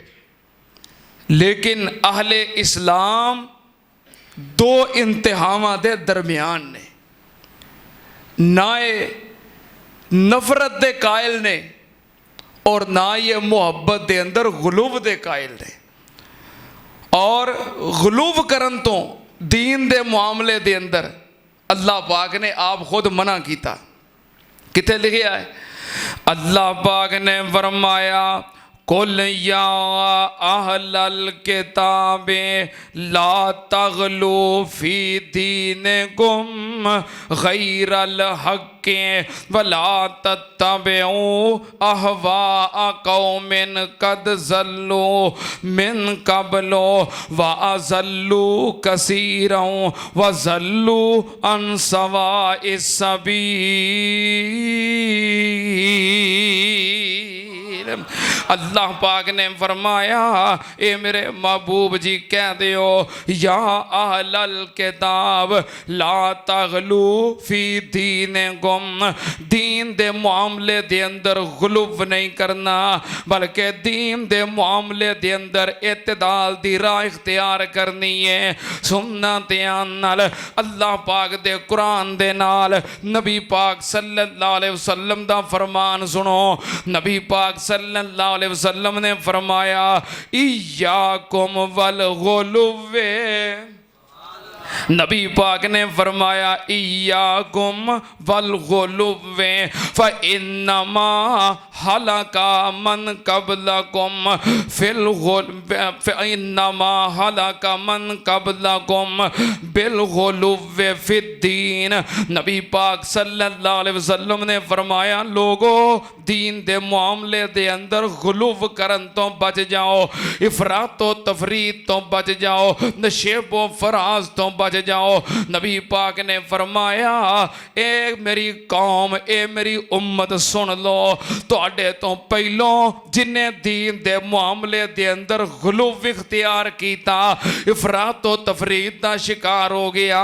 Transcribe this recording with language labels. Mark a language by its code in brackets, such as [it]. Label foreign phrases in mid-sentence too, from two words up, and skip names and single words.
[pa] لیکن اہلِ اسلام دو انتہاواں دے درمیان نے، نہ ایہ نفرت دے قائل نے اور نہ ایہ محبت دے اندر غلو دے قائل نے. اور غلو کرن توں دین دے معاملے دے اندر اللہ پاک نے آپ خود منع کیا. کتھے لکھا ہے؟ اللہ پاک نے فرمایا, [ar] قل يا أهل الكتاب لا تغلوا في دينكم غير الحق ولا تتبعوا أهواء قوم قد ضلوا من قبل وأضلوا كثيرا وضلوا عن سواء السبيل. [pa] اللہ پاک نے فرمایا، اے میرے محبوب جی کہہ دیو, [ar] يا أهل الكتاب لا تغلوا في دينكم, [pa] دین دے معاملے دے اندر غلو نہیں کرنا، بلکہ دین دے معاملے دے اندر اعتدال دی راہ اختیار کرنی ہے. سننا دھیان نال، اللہ پاک دے قرآن دے نال نبی پاک [ar] صلى الله عليه وسلم [pa] دا فرمان سنو. نبی پاک [ar] صلى الله عليه وسلم [pa] نے فرمایا, [ar] إياكم والغلو, [pa] نبی پاک نے فرمایا, [ar] إياكم والغلو فإنما هلك من قبلكم في فإنما هلك من قبلكم بالغلو في الدين. [pa] نبی پاک [ar] صلى الله عليه وسلم [pa] نے فرمایا، لوکو دین دے معاملے دے اندر غلو کرن توں بچ جاؤ، افراط و تفریط توں بچ جاؤ، نشیب و فراز توں بچ جاؤ. نبی پاک نے فرمایا اے میری قوم، اے میری امت سن لو، تہاڈے توں پہلوں جنہاں دین دے معاملے دے اندر غلو اختیار کیا، افراط و تفریط کا شکار ہو گیا.